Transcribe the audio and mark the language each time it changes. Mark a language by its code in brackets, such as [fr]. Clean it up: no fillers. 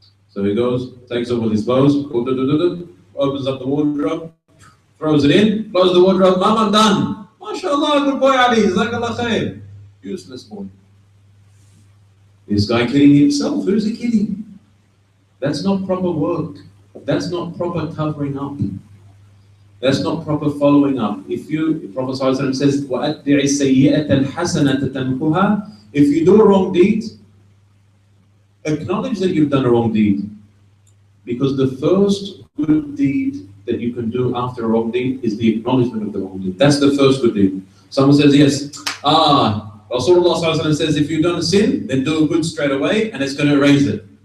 [en] So he goes, takes off all his clothes, opens up the wardrobe, throws it in, closes the wardrobe. Mom, I'm done. MashaAllah, good boy Ali, Jazakallah khair. Useless boy. This guy kidding himself. Who's he kidding? That's not proper work. That's not proper covering up. That's not proper following up. If you, Prophet ﷺ says, [ar] وَأَتْبِعِ السَّيِّئَةَ الْحَسَنَةَ تَمْحُهَا. [en] If you do a wrong deed, acknowledge that you've done a wrong deed. Because the first good deed that you can do after a wrong deed is the acknowledgement of the wrong deed. That's the first good deed. Someone says, yes, Rasulullah ﷺ says, if you've done a sin, then do a good straight away and it's going to erase it.